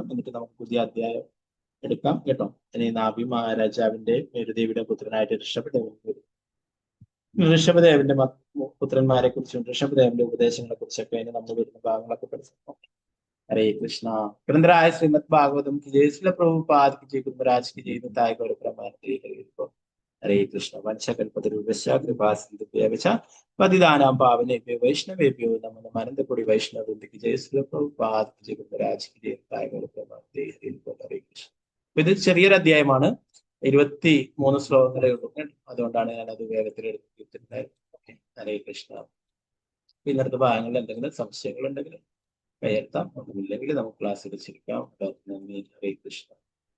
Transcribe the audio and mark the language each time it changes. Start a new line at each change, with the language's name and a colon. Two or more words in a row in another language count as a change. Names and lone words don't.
Malayalam: എന്നിട്ട് നമുക്ക് പുതിയ അധ്യായം എടുക്കാം കേട്ടോ. ഇനി നാഭി മഹാരാജാവിന്റെ മേരുദേവിയുടെ പുത്രനായിട്ട് ഋഷഭദേവന്റെ പുത്രന്മാരെ കുറിച്ചും ഋഷഭദേവന്റെ ഉപദേശങ്ങളെ കുറിച്ചൊക്കെ അതിന് നമ്മൾ വരുന്ന ഭാഗങ്ങളൊക്കെ പഠിച്ചു.
Hindi: ഹരേ കൃഷ്ണ. ഗ്രന്ഥരായ ശ്രീമദ് ഭാഗവതം की जय, श्रील प्रभुपाद की जय, गुरुराज की जय, निताय गौर प्रमाणते हरे कृष्ण.
Sanskrit: वंशकल्पतरुभ्यश्च कृपा सिन्धुभ्यः च पतितानां पावनेभ्यो वैष्णवेभ्यो नमो नमः.
Hindi: अनन्तकोटि वैष्णववृन्द की जय, श्रील प्रभुपाद की जय, गुरुराज की जय, निताय गौर प्रमाणते हरे कृष्ण.
Malayalam: ഇത് ചെറിയൊരു അധ്യായമാണ്, 23 ശ്ലോകങ്ങളേ ഉള്ളൂ. അതുകൊണ്ടാണ് ഞാൻ അത് വേഗത്തിൽ എടുത്തിട്ടുണ്ടായിരുന്നത്. ഓക്കെ, ഹരേ കൃഷ്ണ. പിന്നെ അടുത്ത ഭാഗങ്ങളിൽ എന്തെങ്കിലും സംശയങ്ങൾ ഉണ്ടെങ്കിൽ കയർത്താം, ഒന്നുമില്ലെങ്കിൽ നമുക്ക് ക്ലാസ് എടുത്തിരിക്കാം. ഹരേ കൃഷ്ണ.